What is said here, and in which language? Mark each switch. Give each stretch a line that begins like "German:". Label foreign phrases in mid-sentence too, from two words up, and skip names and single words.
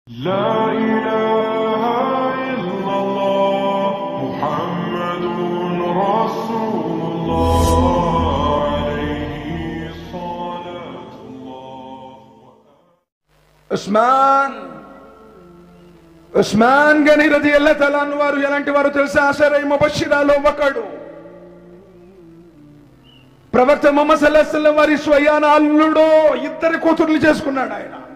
Arabic: لا إله إلا الله محمد رسول الله عليه صلاة الله.
Telugu: ఉస్మాన్ గని
Arabic: رضي الله تعالى عنه
Telugu: వారు ఎలాంటి వారు తెలుసా?
Arabic: عشرة مبشرة
Telugu: ఒకడు. ప్రవక్త ముహమ్మద్
Arabic: صلى الله عليه وسلم
Telugu: వారి స్వయాన అల్లుడు, ఇద్దరు కూతుర్లు చేసుకున్నాడు ఆయన.